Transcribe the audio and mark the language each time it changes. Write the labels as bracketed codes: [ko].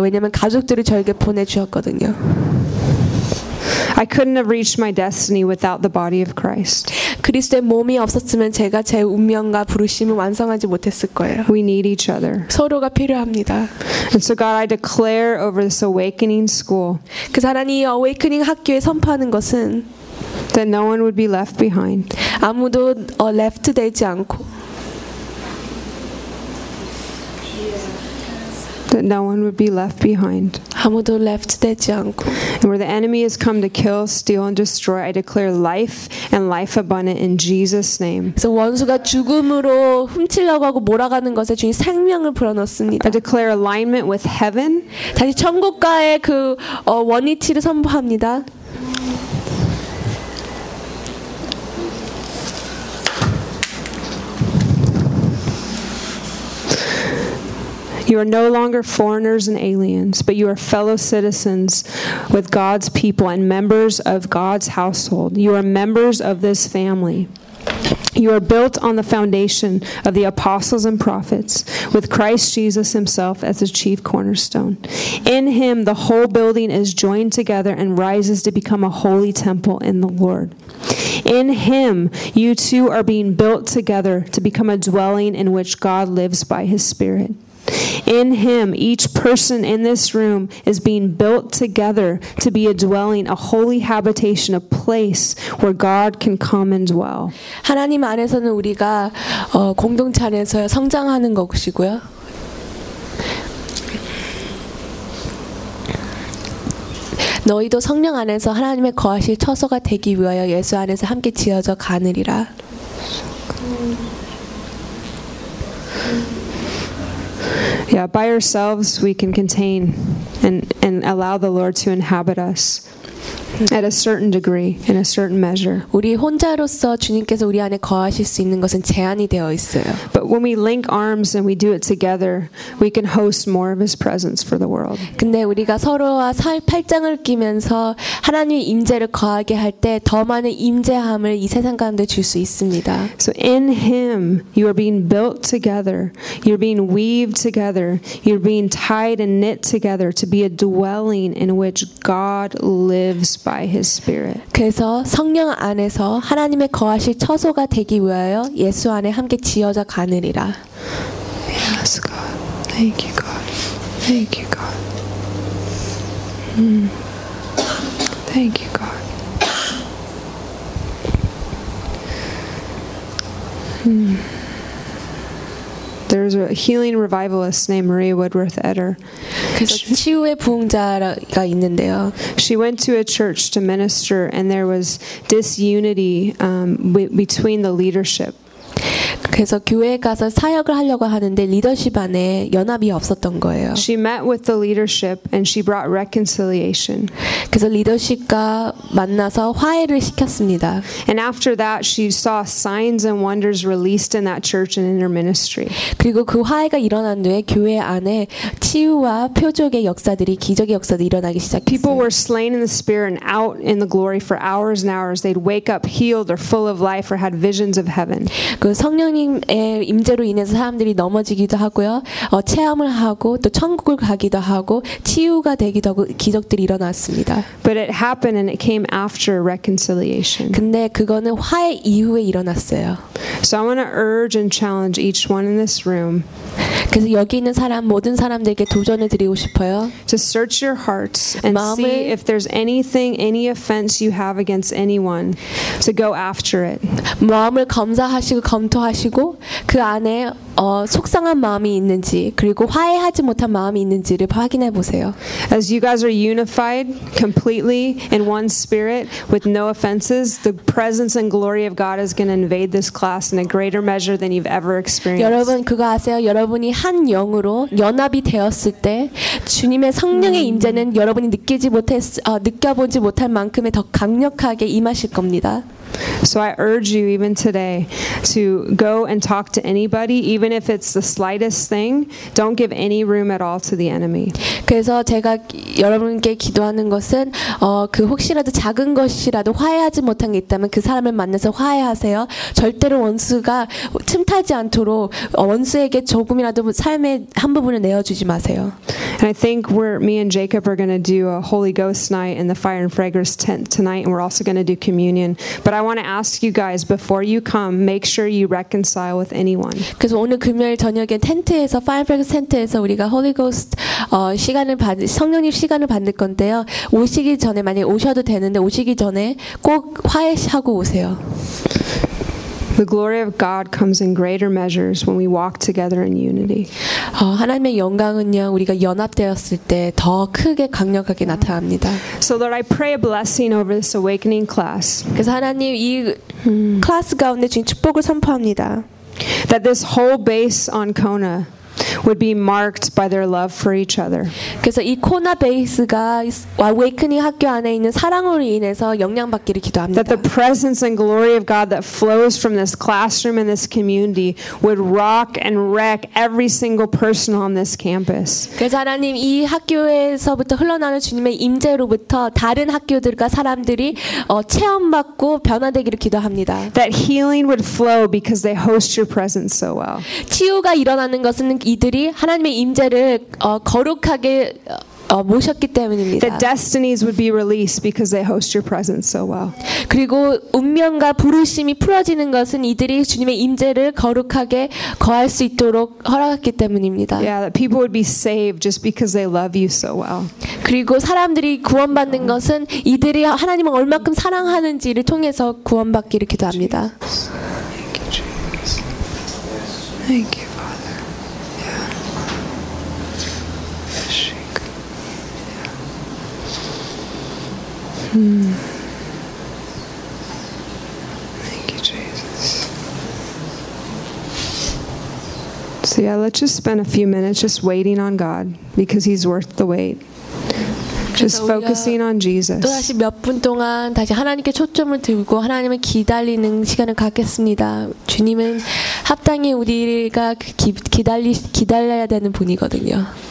[ko] 왜냐면 가족들이 저에게 보내 주셨거든요. [en] I couldn't have reached my destiny without the body of Christ. [ko] 그리스도의 몸이 없었으면 제가 제 운명과 부르심을 완성하지 못했을 거예요. [en] We need each other. [ko] 서로가 필요합니다. [en] And so God, I declare over this awakening school. [ko] 그 하나님 이 awakening 학교에 선포하는 것은 [en] that no one would be left behind. [ko] 아무도 left 되지 않고 [en] that no one would be left behind. [ko] 아무도 left 되지 않고. [en] And where the enemy has come to kill, steal, and destroy, I declare life and life abundant in Jesus' name. [ko] 그래서 원수가 죽음으로 훔치려고 하고 몰아가는 것에 주님 생명을 불어넣습니다. [en] I declare alignment with heaven. [ko] 다시 천국과의 그 원위치를 선포합니다. [en] You are no longer foreigners and aliens, but you are fellow citizens with God's people and members of God's household. You are members of this family. You are built on the foundation of the apostles and prophets, with Christ Jesus himself as the chief cornerstone. In him, the whole building is joined together and rises to become a holy temple in the Lord. In him, you two are being built together to become a dwelling in which God lives by his Spirit. In him, each person in this room is being built together to be a dwelling, a holy habitation, a place where God can come and dwell. [ko] 하나님 안에서는 우리가 공동체 안에서 성장하는 것이고요. "너희도 성령 안에서 하나님의 거하실 처소가 되기 위하여 예수 안에서 함께 지어져 가느리라." [en] Yeah, by ourselves we can contain and allow the Lord to inhabit us. at a certain degree, in a certain measure. [ko] 우리 혼자로서 주님께서 우리 안에 거하실 수 있는 것은 제한이 되어 있어요. [en] But when we link arms and we do it together, we can host more of His presence for the world. [ko] 근데 우리가 서로와 팔짱을 끼면서 하나님의 임재를 거하게 할 때 더 많은 임재함을 이 세상 가운데 줄 수 있습니다. [en] So in Him, you are being built together. You're being weaved together. You're being tied and knit together to be a dwelling in which God lives by His Spirit. [ko] 그래서 성령 안에서 하나님의 거하실 처소가 되기 위하여 예수 안에 함께 지어져 가느니라. [en] Yes, God. Thank you, God. Thank you, God. Thank you, God. There's a healing revivalist named Marie Woodworth Eder. [ko] 그래서 치유의 부흥자가 있는데요. [en] She went to a church to minister, and there was disunity between the leadership. [ko] 그래서 교회에 가서 사역을 하려고 하는데 리더십 안에 연합이 없었던 거예요. [en] She met with the leadership and she brought reconciliation. [ko] 그래서 리더십과 만나서 화해를 시켰습니다. [en] And after that she saw signs and wonders released in that church and in her ministry. [ko] 그리고 그 화해가 일어난 뒤에 교회 안에 치유와 표적의 역사들이 기적의 역사들이 일어나기 시작했어요. [en] People were slain in the spirit and out in the glory for hours and hours. They'd wake up healed or full of life or had visions of heaven. [ko] 그 성령님의 임재로 인해서 사람들이 넘어지기도 하고요, 체험을 하고 또 천국을 가기도 하고 치유가 되기도 하고 기적들이 일어났습니다. [en] But it happened and it came after reconciliation. [ko] 근데 그거는 화해 이후에 일어났어요. [en] So I want to urge and challenge each one in this room. [ko] 그래서 여기 있는 사람 모든 사람들에게 도전을 드리고 싶어요. [en] To search your hearts and see if there's anything, any offense you have against anyone, to go after it. [ko] 마음을 검사하시고 검토하시고 그 안에 속상한 마음이 있는지 그리고 화해하지 못한 마음이 있는지를 확인해 보세요. [en] As you guys are unified completely in one spirit with no offenses, the presence and glory of God is going to invade this class in a greater measure than you've ever experienced. [ko] 여러분 그거 아세요? 여러분이 한 영으로 연합이 되었을 때 주님의 성령의 임재는 여러분이 느껴보지 못할 만큼의 더 강력하게 임하실 겁니다. [en] So I urge you even today to go and talk to anybody, even if it's the slightest thing. Don't give any room at all to the enemy. [ko] 그래서 제가 여러분께 기도하는 것은 그 혹시라도 작은 것이라도 화해하지 못한 게 있다면 그 사람을 만나서 화해하세요. 절대로 원수가 틈타지 않도록 원수에게 조금이라도 삶의 한 부분을 내어주지 마세요. [en] And I think me and Jacob are going to do a Holy Ghost night in the Fire and Fragrance tent tonight, and we're also going to do communion. But I want to ask you guys before you come, make sure you reconcile with anyone. [ko] 그래서 오늘 금요일 저녁에 텐트에서 파이어프렉스 텐트에서 우리가 [en] Holy Ghost [ko] 시간을 성령님 시간을 받을 건데요. 오시기 전에 만약 오셔도 되는데 오시기 전에 꼭 화해하고 오세요. [en] The glory of God comes in greater measures when we walk together in unity. [ko] 하나님의 영광은요, 우리가 연합되었을 때 더 크게 강력하게 나타납니다. [en] So Lord, I pray a blessing over this awakening class. [ko] 그래서 하나님 이 클래스 가운데 지금 축복을 선포합니다. [en] That this whole base on Kona would be marked by their love for each other. [ko] 그래서 이 코나 베이스가 아웨이크닝 학교 안에 있는 사랑으로 인해서 영향받기를 기도합니다. [en] That the presence and glory of God that flows from this classroom and this community would rock and wreck every single person on this campus. [ko] 그래서 하나님 이 학교에서부터 흘러나오는 주님의 임재로부터 다른 학교들과 사람들이 체험받고 변화되기를 기도합니다. [en] That healing would flow because they host your presence so well. [ko] 치유가 일어나는 것은 이들이 하나님의 임재를 거룩하게 모셨기 때문입니다. [en] The destinies would be released because they host your presence so well. [ko] 그리고 운명과 부르심이 풀어지는 것은 이들이 주님의 임재를 거룩하게 거할 수 있도록 허락했기 때문입니다. [en] Yeah, that people would be saved just because they love you so well. [ko] 그리고 사람들이 구원받는 것은 이들이 하나님을 얼마큼 사랑하는지를 통해서 구원받기를 기도합니다. [en] Thank you. Thank you, Jesus. So yeah, let's just spend a few minutes just waiting on God because He's worth the wait. Just focusing on Jesus. [ko] 또 다시 몇 분 동안 다시 하나님께 초점을 들고 하나님을 기다리는 시간을 갖겠습니다. 주님은 합당히 우리가 기다려야 되는 분이거든요.